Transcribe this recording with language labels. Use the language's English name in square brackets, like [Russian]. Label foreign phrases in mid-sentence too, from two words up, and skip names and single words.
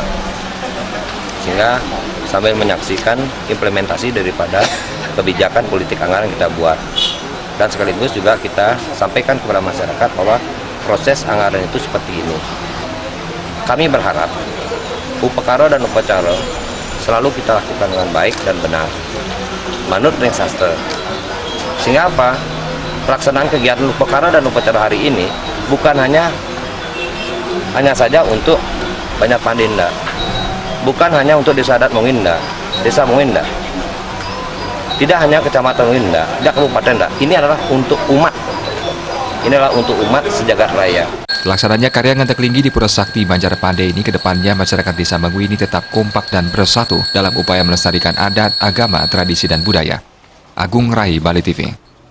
[Indonesian] Sehingga sambil menyaksikan implementasi daripada kebijakan politik anggaran yang kita buat. Dan sekaligus juga kita sampaikan kepada masyarakat bahwa proses anggaran itu seperti ini. Kami berharap upakara dan upacara selalu kita lakukan dengan baik dan benar [Balinese] manut ring sastra. [Indonesian] Sehingga apa? Pelaksanaan kegiatan upakara dan upacara hari ini bukan hanya saja untuk Banjar Pandey, bukan hanya untuk Desa Adat Mengui, Desa Mengui, tidak hanya Kecamatan Mengui, tidak Kabupaten, ini adalah untuk umat. Ini adalah untuk umat sejagat raya. Pelaksananya karya ngentang linggih di Pura Sakti Banjar Pandey ini kedepannya masyarakat Desa Mengui ini tetap kompak dan bersatu dalam upaya melestarikan adat, agama, tradisi, dan budaya. Agung Rai, Bali TV.